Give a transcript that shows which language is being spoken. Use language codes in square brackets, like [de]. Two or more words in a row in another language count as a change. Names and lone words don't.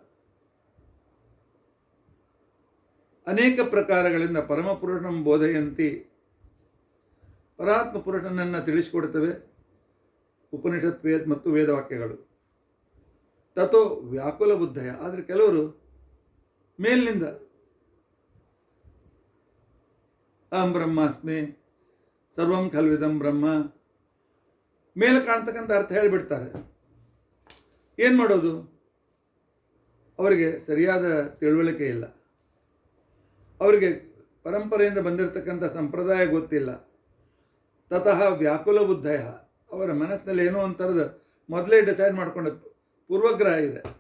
[kn] ಅನೇಕ ಪ್ರಕಾರಗಳಿಂದ [sa] ಪರಮಪುರುಷನಂ ಬೋಧಯಂತಿ, [kn] ಪರಾತ್ಮ ಪುರುಷನನ್ನು ತಿಳಿಸಿಕೊಡುತ್ತವೆ ಉಪನಿಷತ್ ವೇದ ಮತ್ತು ವೇದವಾಕ್ಯಗಳು. [sa] ತಥೋ ವ್ಯಾಕುಲ ಬುದ್ಧಯ, [kn] ಆದರೆ ಕೆಲವರು ಮೇಲಿನಿಂದ [sa] ಅಹಂ ಬ್ರಹ್ಮಾಸ್ಮಿ ಸರ್ವಂ ಖಲ್ವಿದಂ ಬ್ರಹ್ಮ [kn] ಮೇಲೆ ಕಾಣ್ತಕ್ಕಂಥ ಅರ್ಥ ಹೇಳಿಬಿಡ್ತಾರೆ. ಏನು ಮಾಡೋದು? ಅವರಿಗೆ ಸರಿಯಾದ ತಿಳುವಳಿಕೆ ಇಲ್ಲ, ಅವರಿಗೆ ಪರಂಪರೆಯಿಂದ ಬಂದಿರತಕ್ಕಂಥ ಸಂಪ್ರದಾಯ ಗೊತ್ತಿಲ್ಲ. [sa] ತತಃ ವ್ಯಾಕುಲ ಬುದ್ಧಯ, [kn] ಅವರ ಮನಸ್ಸಿನಲ್ಲಿ ಏನೋ ಒಂಥರದ ಮೊದಲೇ ಡಿಸೈಡ್ ಮಾಡಿಕೊಂಡು ಪೂರ್ವಗ್ರಹ ಇದೆ.